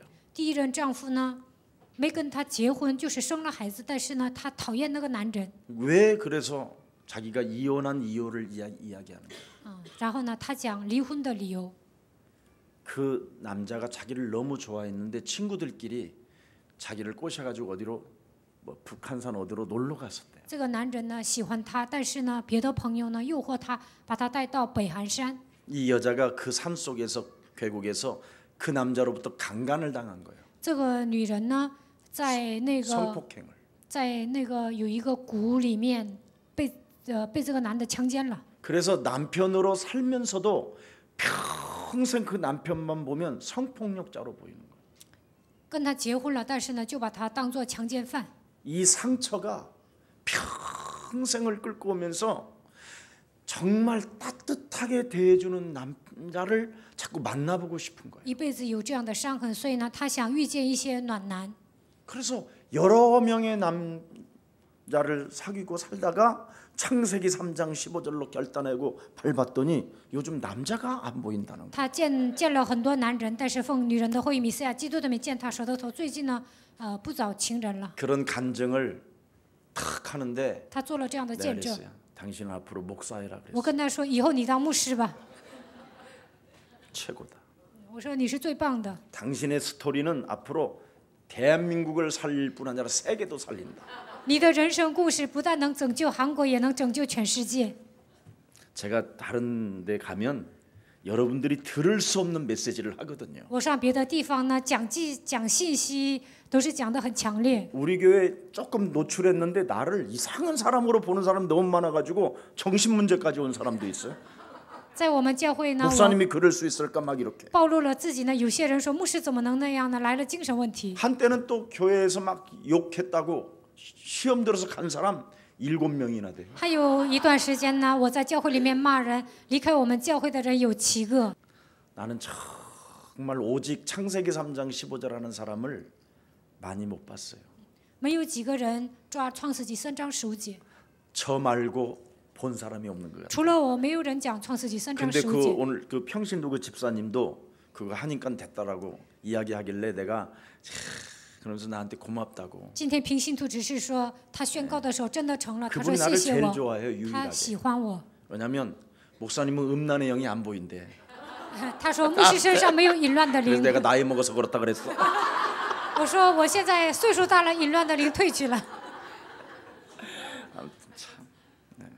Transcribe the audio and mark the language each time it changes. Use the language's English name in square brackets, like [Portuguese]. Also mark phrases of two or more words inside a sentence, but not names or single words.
[Chinese] 第一任丈夫呢，没跟她结婚，就是生了孩子，但是呢，他讨厌那个男人。 [Korean] 왜 그래서 자기가 이혼한 이유를 이야기하는 거예요. [Chinese] 然后呢，他讲离婚的理由。 [Korean] 그 남자가 자기를 너무 좋아했는데 친구들끼리 자기를 꼬셔가지고 어디로 뭐 북한산 어디로 놀러 갔었대요. [Chinese] 这个男人呢喜欢她，但是呢，别的朋友呢诱惑她，把她带到北韩山。 [Korean] 이 여자가 그 산 속에서 계곡에서 그 남자로부터 강간을 당한 거예요. [Chinese] 这个女人呢，在那个 [Korean] 성폭행을. [Chinese] 有一个谷里面被这个男的强奸了。 [Korean] 그래서 남편으로 살면서도 평생 그 남편만 보면 성폭력자로 보이는 거예요. [Chinese] 跟他结婚了，但是呢，就把他当作强奸犯。 [Korean] 이 상처가 평생을 끌고 오면서 정말 따뜻하게 대해주는 남자를 자꾸 만나보고 싶은 거예요. [Chinese] 一辈子有这样的伤痕，所以呢，他想遇见一些暖男。 [Korean] 그래서 여러 명의 남자를 사귀고 살다가 창세기 3장 15절로 결단하고 밟았더니 요즘 남자가 안 보인다는 거예요. [Chinese] 他见了很多男人，但是奉女人的后裔弥赛亚基督的名践踏舌头。最近呢，不找情人了。 [Korean] 그런 간증을 탁 하는데 [Chinese] 他做了这样的 [Korean] 내가 [Chinese] 见证。 [Korean] 그랬어요. 당신 앞으로 목사해라 [Chinese] 我 [Korean] 그랬어요. [Chinese] 跟他说，以后你当牧师吧。 [Korean] 최고다. [Chinese] 我说你是最棒的。 [Korean] 당신의 스토리는 앞으로 대한민국을 살릴 뿐 아니라 세계도 살린다. [Chinese] 你的人生故事不但能拯救韩国，也能拯救全世界。 [Korean] 제가 다른 데 가면 여러분들이 들을 수 없는 메시지를 하거든요. [Chinese] 我上别的地方呢，讲信息都是讲得很强烈。 [Korean] 우리 교회 조금 노출했는데 나를 이상한 사람으로 보는 사람 너무 많아가지고 정신 문제까지 온 사람도 있어요. [Chinese] 在我们教会呢，我 [Korean] 목사님이 그럴 수 있을까 막 이렇게. [Chinese] 暴露了自己呢。有些人说牧师怎么能那样呢？来了精神问题。 [Korean] 한때는 또 교회에서 막 욕했다고 시험 들어서 간 사람 7명이나 돼요. [Chinese] 还有一段时间呢，我在教会里面骂人，离开我们教会的人有7个。 [Korean] 나는 정말 오직 창세기 3장 15절 하는 사람을 많이 못 봤어요. [Chinese] 没有几个人抓创世纪3章15节。 [Korean] 저 말고 본 사람이 없는 거야. [Chinese] 除了我，没有人讲创世纪3章 [Korean] 근데 15 그 [Chinese] 节。 [Korean] 오늘 그 평신도 그 집사님도 그거 하니까 됐다라고 이야기하길래 내가 그러면서 나한테 고맙다고. [Chinese] 今天平信徒只是说他宣告的时候真的成了，他说 [Korean] 그분이 [Chinese] 谢 [Korean] 나를 [Chinese] 谢 [Korean] 제일 [Chinese] 我， [Korean] 좋아해요 [Chinese] 他 [Korean] 유일하게. [Chinese] 喜欢我。 [Korean] 왜냐하면 목사님은 음란의 영이 안 보인대. [Chinese] 他说牧师身上没有淫乱的 [Korean] 그래서 [Chinese] 灵。 [Korean] 내가 나이 먹어서 그렇다 그랬어. [Chinese] 我说我现在岁数大了，淫乱的灵退去了。 [Korean] 아무튼 참. 네.